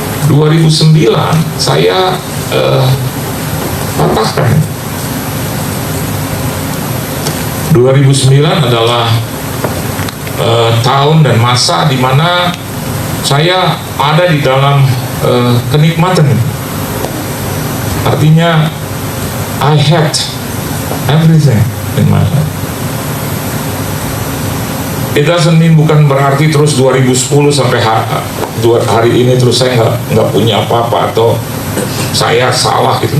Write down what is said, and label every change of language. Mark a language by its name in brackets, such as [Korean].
[Indonesian] 2009 saya patahkan. 2009 adalah tahun dan masa di mana saya ada di dalam kenikmatan. Artinya [English] I had everything in my life. It doesn't mean, [Indonesian] bukan berarti terus 2010 sampai hari ini terus saya nggak punya apa-apa atau saya salah gitu.